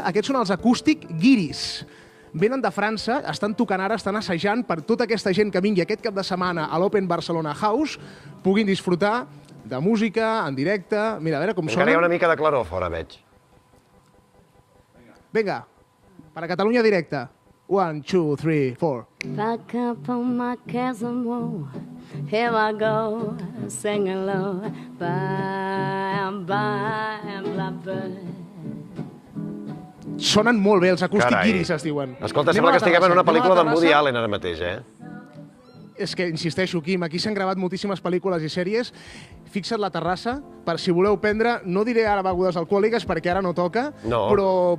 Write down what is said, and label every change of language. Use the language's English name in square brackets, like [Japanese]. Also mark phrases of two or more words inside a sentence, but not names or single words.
[Catalan] Aquests són els Acústic Guiris. Venen de França, estan tocant ara, estan assajant per tota aquesta gent que vingui aquest cap de setmana a l'Open Barcelona House, puguin disfrutar de música en directe. Mira, a veure com sona. Encara hi ha una mica de claror fora, veig. Vinga, per a Catalunya Directe. 1, 2, 3, 4. [English] Back up on my chasm wall, here I go, singing low, bye, bye, blackbird. [Catalan] Sonen molt bé, els Acústic Guiris es diuen. Escolta, sembla que estiguem en una pel·lícula d'en Woody Allen ara mateix, eh? És que, insisteixo, Quim, aquí s'han gravat moltíssimes pel·lícules i sèries. Fixa't la terrassa, per si voleu prendre, no diré ara begudes alcohòliques perquè ara no toca, però